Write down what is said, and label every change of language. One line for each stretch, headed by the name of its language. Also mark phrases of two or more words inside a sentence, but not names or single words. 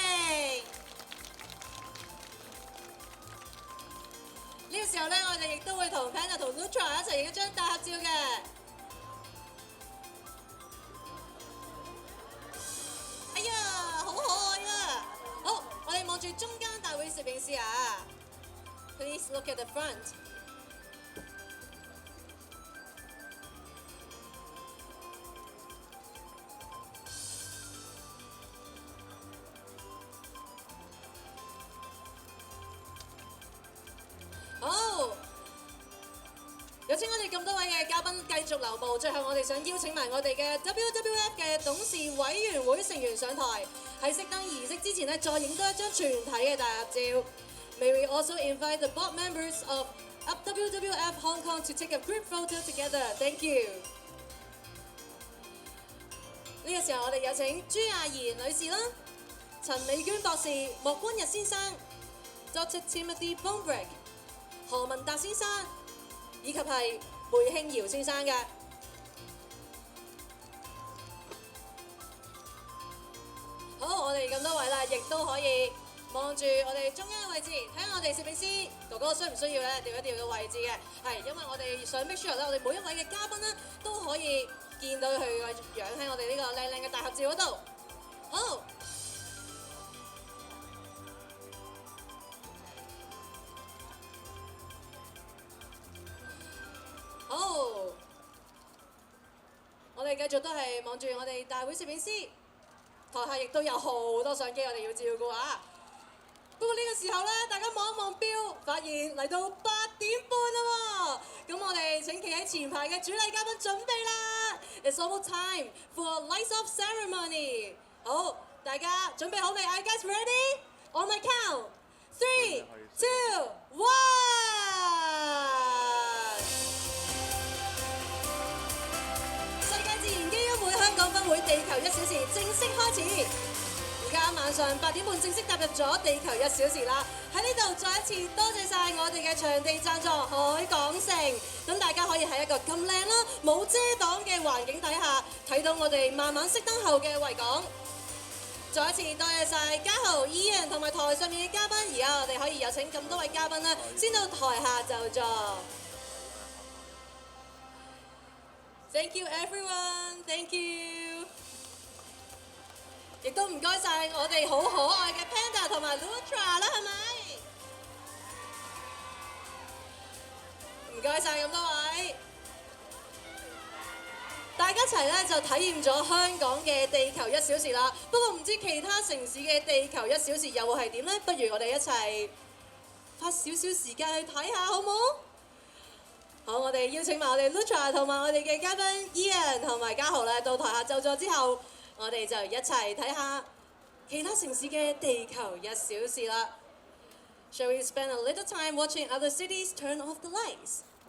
Cantonese: 呢個時候咧，我哋亦都會同 Panda 同 Lutra 一齊影一張大合照嘅。哎呀，好可愛啊！好，我哋望住中間大會攝影師啊 ，
English: Please look at the front。
Cantonese: 好，有請我哋咁多位嘅嘉賓繼續留步。最後我哋想邀請埋我哋嘅 WWF 嘅董事委員會成員上台，喺熄燈儀式之前呢，再影多一張全體嘅大合照。
English: May we also invite the board members of WWF Hong Kong to take a group photo together. Thank you.
Cantonese: 呢個時候我哋有請朱亞儀女士啦、陳美娟博士、莫君日先生、Dr. Timothy Bombrick、何文達先生，以及係梅慶堯先生嘅。好，我哋咁多位啦，亦都可以望住我哋中央嘅位置，睇下我哋攝影師哥哥需唔需要咧調一調嘅位置嘅。係，因為我哋想
English: make sure
Cantonese: 咧，我哋每一位嘅嘉賓咧都可以見到佢嘅樣喺我哋呢個靚靚嘅大合照嗰度。好。好，我哋繼續都係望住我哋大會攝影師，台下亦都有好多相機我哋要照顧啊！不過呢個時候咧，大家望一望錶，發現嚟到8點半啦喎！咁我哋請企喺前排嘅主禮嘉賓準備啦 ！
English: It's almost time for lights off ceremony。
Cantonese: 好，大家準備好未
English: ？Are you guys ready? On my count, 3, 2, 1。
Cantonese: 香港分會地球1小時正式開始，而家晚上8點半正式踏入咗地球1小時啦！喺呢度再一次多謝晒我哋嘅場地贊助海港城，咁大家可以喺一個咁靚啦、冇遮擋嘅環境底下睇到我哋慢慢熄燈後嘅維港。再一次多謝晒嘉豪、Ian 同埋台上面嘅嘉賓，而家我哋可以有請咁多位嘉賓啦，先到台下就座。
English: Thank you everyone, thank you。
Cantonese: 亦都唔該晒我哋好可愛嘅 Panda 同埋 Lutra 啦，係咪？唔該晒咁多位，大家一齊咧就體驗咗香港嘅地球1小時啦。不過唔知其他城市嘅地球1小時又會係點呢？不如我哋一齊花少少時間去睇下，好唔好？好，我哋邀請埋我哋 Lutra 同埋我哋嘅嘉賓 Ian 同埋嘉豪咧到台下就座之後，我哋就一齊睇下其他城市嘅地球1小時啦。
English: Shall we spend a little time watching other cities turn off the lights?